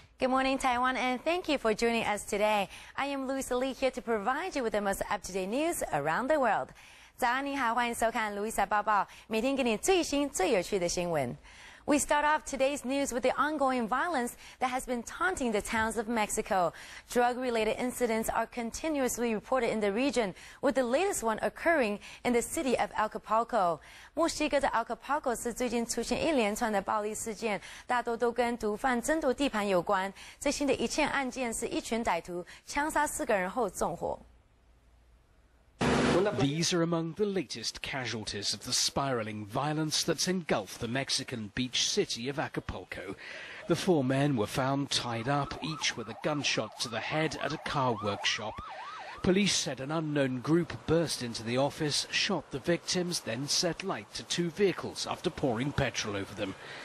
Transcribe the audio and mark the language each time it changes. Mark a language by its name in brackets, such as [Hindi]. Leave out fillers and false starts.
[English] Good morning, Taiwan, and thank you for joining us today. I am Louisa Lee here to provide you with the most up-to-date news around the world. [Chinese] 早安，你好，欢迎收看 Louisa 报报，每天给你最新最有趣的新闻。 [English] We start off today's news with the ongoing violence that has been taunting the towns of Mexico. Drug-related incidents are continuously reported in the region, with the latest one occurring in the city of Acapulco. [Chinese] 墨西哥的 Acapulco 是最近出现一连串的暴力事件，大多都跟毒贩争夺地盘有关。最新的一件案件是一群歹徒枪杀4个人后纵火。 [English] These are among the latest casualties of the spiralling violence that's engulfed the Mexican beach city of Acapulco. The 4 men were found tied up, each with a gunshot to the head at a car workshop. Police said an unknown group burst into the office, shot the victims, then set light to 2 vehicles after pouring petrol over them.